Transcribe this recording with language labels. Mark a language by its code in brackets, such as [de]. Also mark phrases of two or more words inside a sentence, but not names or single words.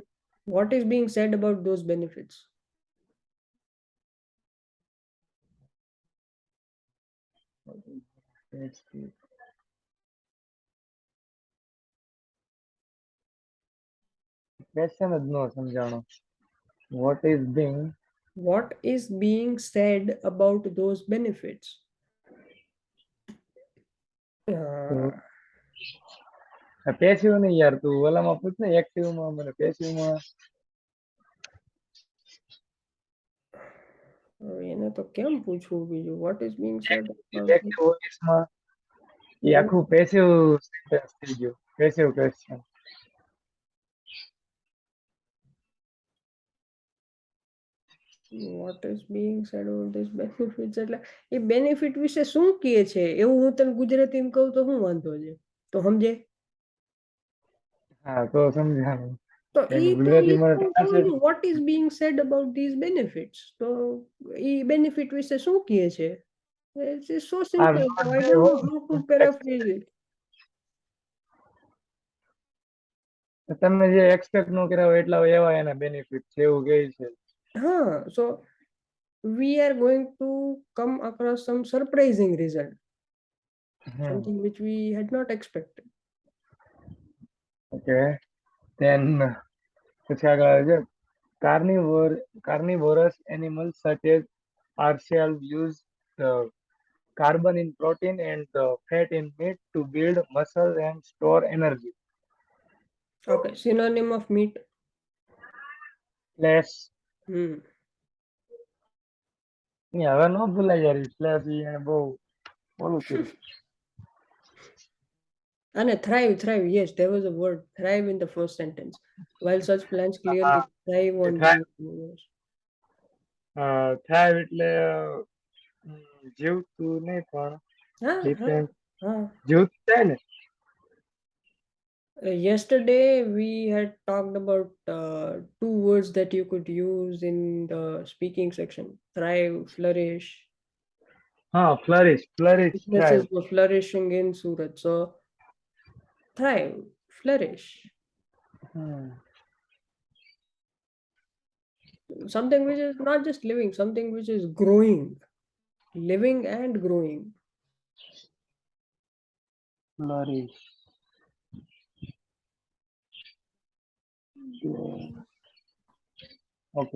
[en] What is being said about those benefits? [gu] Question જ ન સમજાણો. [en] What is being What is being said about those benefits? to Uh, [gu] પેસિવ નહીં યાર તું ઓલામાં પૂછ ને એક્ટિવમાં મને પેસિવમાં એને તો કેમ પૂછવું બીજું? [en] What is being said about this? active voice [gu] એ આખું [en] passive sentence [gu] થઈ ગયું [en] passive question. What is being said about this benefits [gu] એટલે એ બેનિફિટ વિશે શું કહે છે એવું હું તને ગુજરાતીમાં કહું તો શું વાંધો છે? તો સમજે? હા તો સમજાણું. તો એમ ઈ તો ગુજરાતીમાં હું કહું ટ્રાન્સલેટ. છું [en] what is being said about these benefits. [gu] તો ઈ બેનિફિટ વિશે શું કહે છે? [en] It's so આર simple. So નોટ I ધેર don't know હોમ how to paraphrase it. [gu] તમે જે એક્સપેક્ટ ન કર્યા હોય એટલા એવા એના બેનિફિટ છે એવું કહે છે. [en] So we are going to come across some surprising result, something which we had not expected. okay then [gu] પછી આગળ આવે છે [en] carnivorous animals such as ourselves use the carbon in protein and the fat in meat to build muscle and store energy. Okay, synonym of meat. Flesh. Hmm. [gu] હવે ન ભૂલાય યાર ફ્લેશ એને બહુ ઓલું કર્યું. [en] And thrive. Yes, there was a word thrive in the first sentence. While such plants clearly thrive on being omnivores. [gu] થાય એટલે જીવતું નહીં પણ Huh? ડિપેન્ડ Huh. જીવતું થાય ને. [en] Yesterday we had talked about two words that you could use in the speaking section: thrive, flourish. હા flourish thrive. Businesses were flourishing in Surat. So thrive, flourish. Something which is not just living, something which is growing, living and growing. flourish. okay.